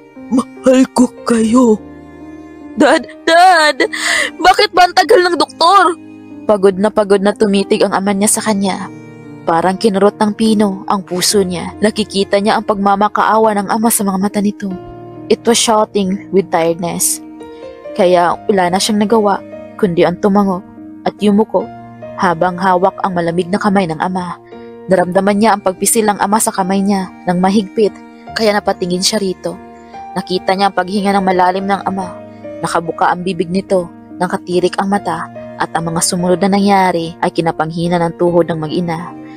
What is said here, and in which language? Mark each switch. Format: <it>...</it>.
<tl>Mahal ko kayo. Dad! Bakit ba ang tagal ng doktor? Pagod na tumitig ang ama niya sa kanya. Parang kinurot ng pino ang puso niya. Nakikita niya ang pagmamakaawa ng ama sa mga mata nito.</tl> <en>It was shouting with tiredness.</en> <tl>Kaya wala na siyang nagawa, kundi ang tumango at yumuko habang hawak ang malamig na kamay ng ama. Naramdaman niya ang pagpisil ng ama sa kamay niya ng mahigpit, kaya napatingin siya rito. Nakita niya ang paghinga ng malalim ng ama. Nakabuka ang bibig nito, nakatirik ang mata, at ang mga sumunod na nangyari ay kinapanghina ng tuhod ng mag-ina.</tl>